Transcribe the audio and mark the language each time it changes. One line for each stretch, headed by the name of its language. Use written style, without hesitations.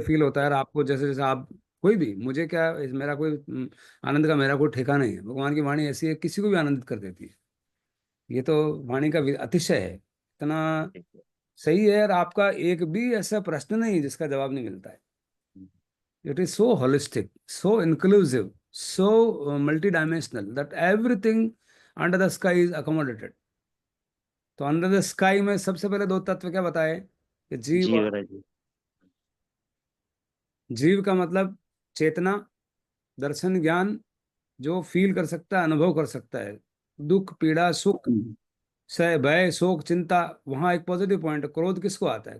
Hindi: Feel होता है। और आपको जैसे जैसे आप, कोई भी, मुझे क्या, मेरा कोई आनंद का मेरा कोई ठेका नहीं है। भगवान की वाणी ऐसी है, किसी को भी आनंदित कर देती है। ये तो वाणी का अतिशय है, इतना सही है। और आपका एक भी ऐसा प्रश्न नहीं जिसका जवाब नहीं मिलता है।
English: It is so holistic, so inclusive, so multidimensional that everything under the sky is accommodated.
Hindi: तो
English: under the sky
Hindi: में सबसे पहले दो तत्व क्या बताए कि जीव जी और, वरा जी। जीव का मतलब चेतना, दर्शन, ज्ञान, जो फील कर सकता है, अनुभव कर सकता है। दुख, पीड़ा, सुख, हम्म। सह, भय, शोक, चिंता, वहां एक पॉजिटिव पॉइंट है। क्रोध किसको आता है?